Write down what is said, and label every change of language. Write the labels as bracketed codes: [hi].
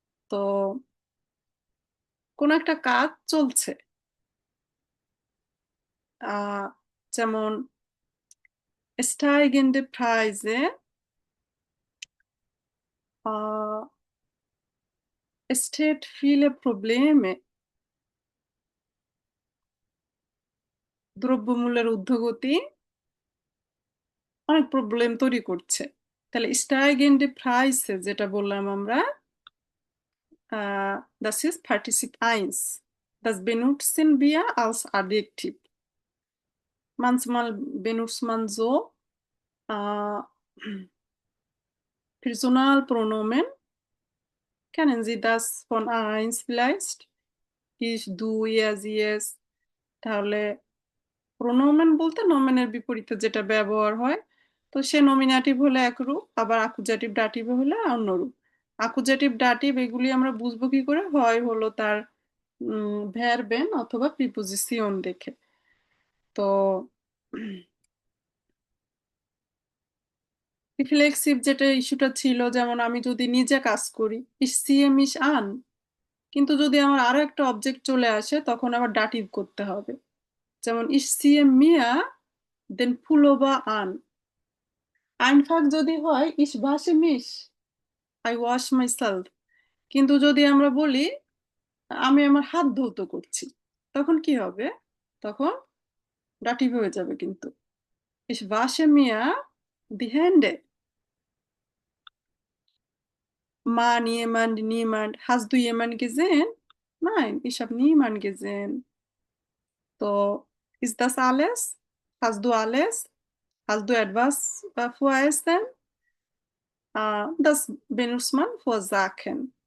[bn] তো কোন একটা কাজ চলছে, যেমন [de] steigende Preise, steht viele Probleme, [bn] দ্রব্যমূল্যের ঊর্ধ্বগতি অনেক প্রবলেম তৈরি করছে। তাহলে [de] steigende Preise [bn] যেটা বললাম আমরা, [de] das ist Partizip 1, das benutzen wir als Adjektiv. Manchmal benutzt man so äh, Personalpronomen. Kennen Sie das von A1 vielleicht? Ich, du, ihr, sie, es। [bn] তাহলে প্রোনোমেন বলতে নোমেনের বিপরীতে যেটা ব্যবহার হয়, তো সে নমিনেটিভ হলে একরূপ, আবার আকুজেটিভ ডাটিভ হলে অন্যরূপ। আকুজেটিভ ডাটিভ এগুলি আমরা বুঝবো কি করে? হয় হলো তার ভ্যারবেন অথবা প্রিপোজিশন দেখে। তো রিফ্লেক্সিভ যেটা ইস্যুটা ছিল, যেমন আমি যদি নিজে কাজ করি [de] ich ziehe mich an, [bn] কিন্তু যদি আমার আরো একটা অবজেক্ট চলে আসে তখন আবার ডাটিভ করতে হবে। যেমন [de] ich ziehe mir den Pullover an, einfach [bn] যদি হয় [de] ich wasche mich, [en] I wash myself, [bn] কিন্তু যদি আমরা বলি আমি আমার হাত ধৌত করছি, তখন কি হবে? তখন ডাটিভ হয়ে যাবে কিন্তু [de] ich wasche mir die Hände. Mann, jemand, niemand. Hast du jemanden gesehen? Nein, ich habe niemanden gesehen. So, ist das alles? Hast du alles? Hast du etwas vorher? Das benutzt man für Sachen.